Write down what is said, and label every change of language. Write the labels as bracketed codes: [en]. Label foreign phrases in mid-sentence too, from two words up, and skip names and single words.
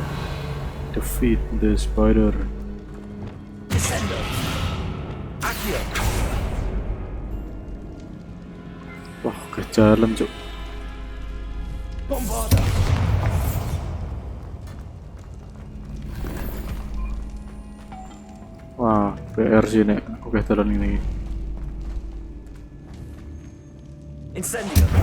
[en] Defeat the spider. [la] Descendo. Accio. [id] Wah, ke jalan cuk. [la] Bombarda. [id] Wah, PR sih nek oke jalan ini. [la] Incendio.